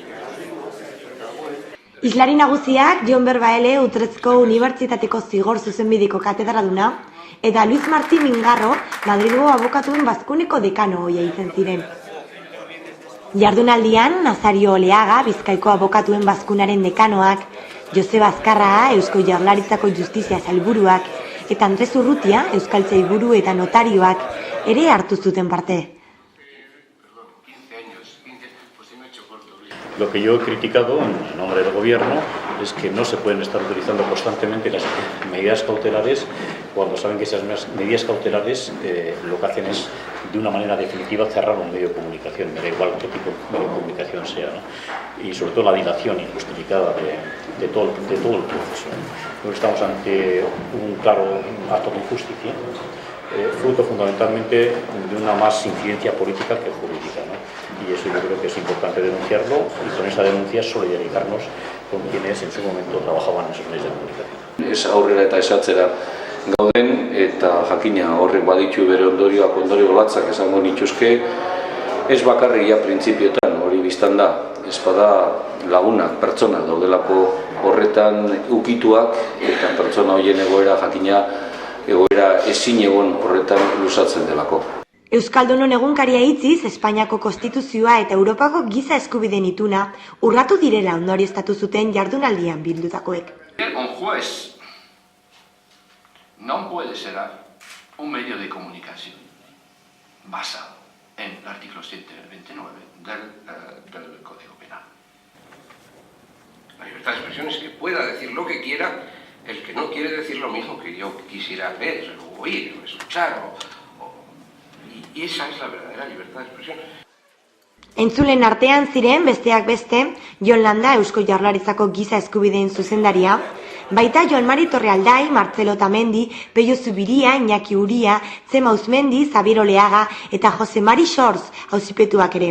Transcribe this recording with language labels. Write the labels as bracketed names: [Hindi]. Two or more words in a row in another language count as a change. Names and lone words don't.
[Basque] Islari nagusiak Jon Berbaele Utrezko Unibertsitateko Zigor Zuzenbideko katedraduna eta Luis Martín Mingarro Madrilgo abokatuen bazkuneko dekano ohia izan ziren. Jardunaldian Nazario Oleaga Bizkaiko abokatuen bazkunaren dekanoak, Joseba Azkarra Eusko Jaurlaritzako Justizia Sailburuak eta Andres Urrutia Euskaltzainburu eta notarioak ere hartu zuten parte. [Spanish] Lo que yo he criticado en nombre del gobierno es que no se pueden estar utilizando constantemente las medidas cautelares cuando saben que esas medidas cautelares lo que hacen es de una manera definitiva cerrar un medio de comunicación, me da igual qué tipo de medio de comunicación sea, ¿no? Y sobre todo la dilación injustificada de todo el proceso. Creo que estamos ante un claro acto de injusticia, fruto fundamentalmente de una más incidencia política que jurídica, ¿no? Y eso yo creo que es importante denunciarlo y con esa denuncia solidarizarnos con quienes en su momento trabajaban en esos medios de comunicación. [Basque] Ez aurrera eta esatzera gauden eta jakina horrek baditu bere ondorioak ondorio latzak esango nituzke, ez bakarria printzipiotan hori biztan da, ez bada lagunak, pertsona daudelako horretan ukituak eta pertsona horien egoera jakina egoera ezin egon horretan luzatzen delako. Euskaldunon egunkaria hitziz, Espainiako Konstituzioa eta Europako giza eskubideen ituna urratu direla ondorioztatu zuten jardunaldian bildutakoek. [Spanish] Un juez no puede ser un medio de comunicación basado en el artículo 129 del Código Penal. La libertad de expresión es que pueda decir lo que quiera el que no quiere decir lo mismo que yo quisiera ver, o oír, o escuchar, y esa es la verdadera libertad de expresión. [Basque] Entzulen artean ziren, besteak beste, Jon Landa Eusko Jaurlaritzako giza eskubideen zuzendaria, baita Joan Mari Torrealdai, Martzelo Otamendi, Peio Zubiria, Iñaki Uria, Txema Uzmendi, Xabier Oleaga eta Jose Mari Xorz auzipetuak ere.